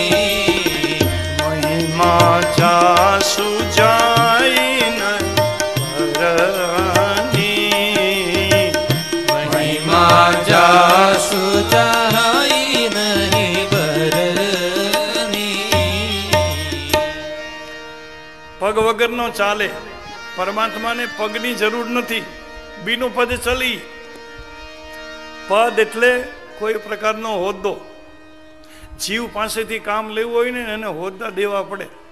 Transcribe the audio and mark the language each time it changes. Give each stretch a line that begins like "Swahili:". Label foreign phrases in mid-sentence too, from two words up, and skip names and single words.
Awadhi: महिमा जासु जाई न परनी, महिमा जासु जाई नहीं बरनी.
Gujarati: પગ વગરનો ચાલે. પરમાત્માને પગની જરૂર નથી.
Awadhi: बिनु पद चली.
Gujarati: પદ એટલે કોઈ પ્રકારનો હોદ્દો. જીવ પાસેથી કામ લેવું હોય ને એને હોદ્દા દેવા પડે.